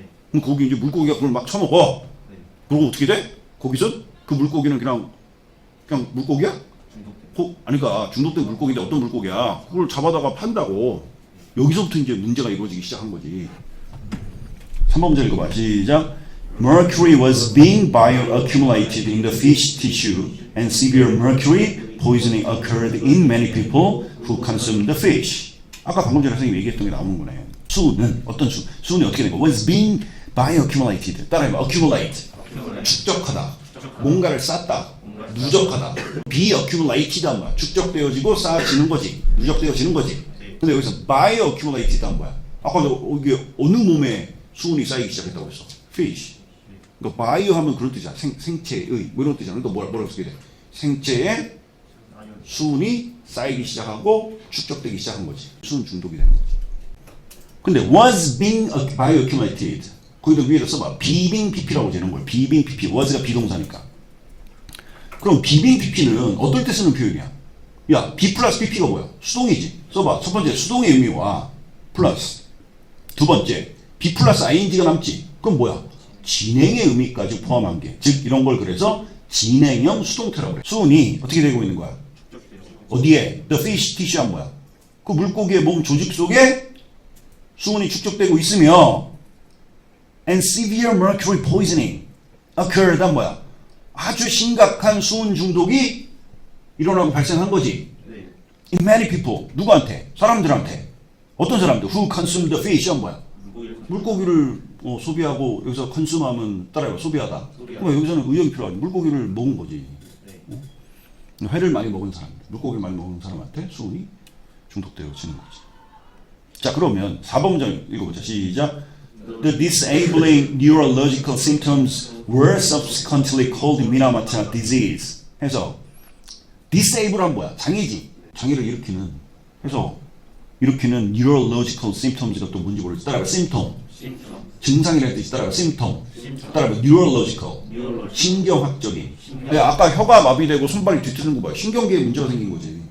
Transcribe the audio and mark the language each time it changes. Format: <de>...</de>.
<ko>그럼 거기 이제 물고기가 그걸 막 처먹어. 그리고 어떻게 돼? 거기서 그 물고기는 그냥 물고기야? 아니까 중독된 물고기인데 어떤 물고기야? 그걸 잡아다가 판다고. 여기서부터 이제 문제가 이루어지기 시작한 거지. 3번 문제 읽어봐. 시작.</ko> <en>Mercury was being bioaccumulated in the fish tissue and severe mercury poisoning occurred in many people who consumed the fish.</en> <ko>아까 방금 전에 선생님이 얘기했던 게 나오는 거네. 수은은 어떤 수은이 어떻게 된 거?</ko> <en>Was being bioaccumulated.</en> <ko>따라해봐. accumulate. 축적하다. 뭔가를 쌓다. 누적하다. Be-accumulated 한 뭐야? 축적되어지고 쌓아지는 거지. 누적되어지는 거지. 근데 여기서 bioaccumulated 한 뭐야? 아까 이게 어느 몸에 수은이 쌓이기 시작했다고 했어?</ko> <en>fish.</en> <ko>그러니까 바이오 하면 그런 뜻이야. 생체의 뭐 이런 뜻이야. 그러니까 뭐라고 쓰게 돼? 생체에 수은이 쌓이기 시작하고 축적되기 시작한 거지. 수은 중독이 되는 거지.</ko> <en>근데 was being bioaccumulated.</en> <ko>거기다 위에다 써봐. being pp라고 되는 거야. being pp. was가 비동사니까. 그럼 being pp는 어떨 때 쓰는 표현이야? 야, b 플러스 pp가 뭐야? 수동이지. 써봐. 첫 번째 수동의 의미와 플러스. 두 번째 b 플러스 ing가 남지. 그럼 뭐야? 진행의 의미까지 포함한 게. 즉 이런 걸 그래서 진행형 수동태라고 그래. 수은이 어떻게 되고 있는 거야? 어디에?</ko> <en>The fish tissue가 뭐야?</en> <ko>그 물고기의 몸 조직 속에 수은이 축적되고 있으며</ko> <en>and severe mercury poisoning occurred.</en> <ko>뭐야? 아주 심각한 수은 중독이 일어나고 발생한 거지.</ko> <en>In many people.</en> <ko>누구한테? 사람들한테. 어떤 사람들?</ko> <en>Who consumed the fish. 뭐야?</en> <ko>물고기를 소비하고, 여기서 컨sume하면 따라해봐. 소비하다. 그럼 여기서는 의역이 필요하지. 물고기를 먹은 거지. 회를 많이 먹은 사람, 물고기를 많이 먹은 사람한테 수은이 중독되어지는 거지. 자, 그러면 4번 문장 읽어보자. 시작.</ko> <en>The disabling neurological symptoms were subsequently called Minamata disease.</en> <ko>해서 disable란 뭐야? 장애지. 장애를 일으키는. 해서 일으키는 neurological symptoms가 또 뭔지 모르겠어. 따라가 symptom. 증상이라는 뜻이 따라가 symptom. 따라가 neurological. 신경학적인. 네, 아까 혀가 마비되고 손발이 뒤틀리는 거 봐요. 신경계에 문제가 생긴 거지.</ko>